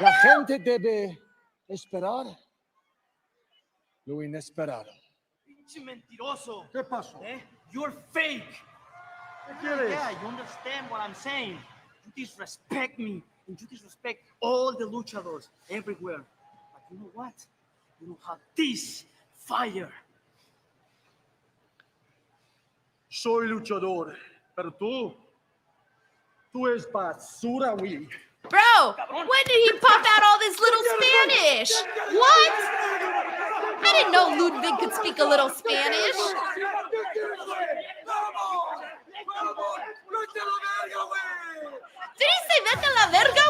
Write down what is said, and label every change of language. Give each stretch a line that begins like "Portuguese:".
Spanish: la gente debe esperar lo inesperado. Pinche mentiroso. ¿Qué pasó?
English: You're fake. Yeah, you understand what I'm saying. You disrespect me, and you disrespect all the luchadors everywhere. But you know what? You don't have this fire.
Spanish: Soy luchador, pero tú eres basura, güey.
English: Bro, when did he pop out all this little Spanish? What? I didn't know Ludwig could speak a little Spanish. Did he say
Spanish: vete a la verga,